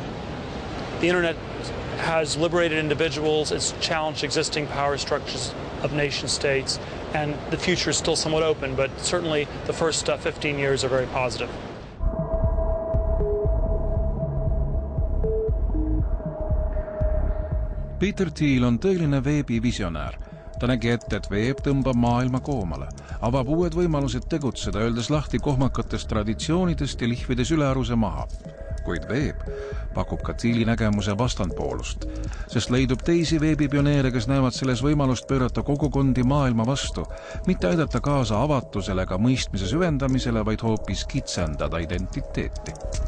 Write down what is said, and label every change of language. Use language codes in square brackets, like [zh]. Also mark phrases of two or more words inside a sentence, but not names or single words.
[en] The internet has liberated individuals, it's challenged existing power structures of nation states, and the future is still somewhat open, but certainly the first 15 years are very positive. [et] Peter Thiel on tõeline veebivisionäär. Ta nägi ette, et veeb tõmbab maailma koomale, avab uued võimalused tegutseda, öeldes lahti kohmakatest traditsioonidest ja lihvides ülearuse maha. Kuid veeb pakub ka Thieli nägemuse vastandpoolust, sest leidub teisi veebipioneere, kes näevad selles võimalust pöörata kogukondi maailma vastu, mitte aidata kaasa avatusele ega mõistmise süvendamisele, vaid hoopis kitsendada identiteeti.